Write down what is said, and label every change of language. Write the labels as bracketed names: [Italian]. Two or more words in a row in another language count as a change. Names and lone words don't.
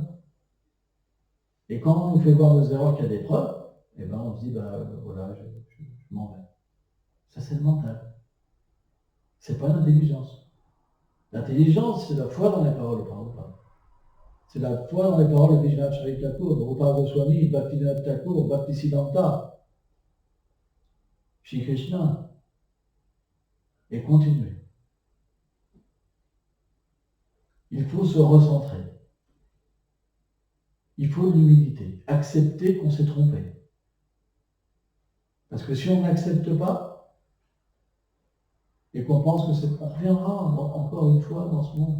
[French] Et quand on nous fait voir nos erreurs qu'il y a des preuves, eh ben on se dit, voilà, je m'en vais. Ça, c'est le mental. C'est pas l'intelligence. L'intelligence, c'est la foi dans les paroles de Prabhupada. C'est la foi dans les paroles de Vishwanath Charit Thakur, de Rupa Goswami, Bhaktivinoda Thakur, Bhaktisiddhanta, Shri Krishna. Et continuer. Il faut se recentrer. Il faut l'humilité. Accepter qu'on s'est trompé. Parce que si on n'accepte pas, et qu'on pense qu'on reviendra encore une fois dans ce monde.